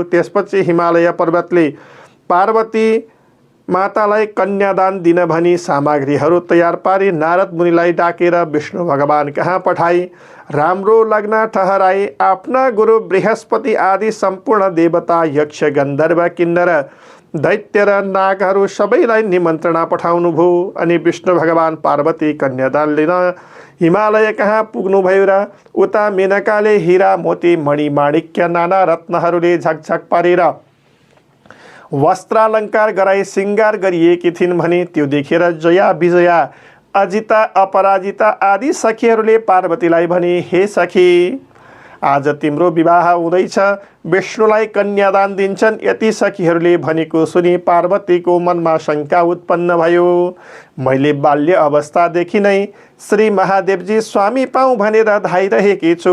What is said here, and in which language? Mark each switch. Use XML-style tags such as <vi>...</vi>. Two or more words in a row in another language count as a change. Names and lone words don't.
<ne>त्यसपछि हिमालय पर्वतले पार्वती मातालाई कन्यादान दिन भनी सामग्रीहरू तयार पारी नारद मुनिलाई डाकेर विष्णु भगवान कहाँ पठाई राम्रो लग्न ठहराई आफ्ना गुरु बृहस्पति आदि सम्पूर्ण देवता यक्ष गन्धर्व किन्नर दैत्य र नागहरू सबैलाई निमन्त्रणा पठाउनुभयो। अनि विष्णु भगवान पार्वती कन्यादान लिन हिमालय कहाँ पुग्नुभयो र उता मेनकाले हीरा मोती मणि माणिक्य नाना रत्नहरूले झकझक पारेर वस्त्रालङ्कार गराई सिंगार गरिएकी थिइन् भने त्यो देखेर जया विजया अजिता अपराजिता आदि सखीहरूले पार्वतीलाई भने हे सखी आज तिम्रो विवाह हुँदैछ, विष्णुलाई कन्यादान दिन्छन्। यति सखीहरूले भनेको सुनि पार्वतीको मनमा शङ्का उत्पन्न भयो। मैले बाल्य अवस्थादेखि नै श्री महादेवजी स्वामी पाऊँ भनेर धाइरहेकी छु।</ne>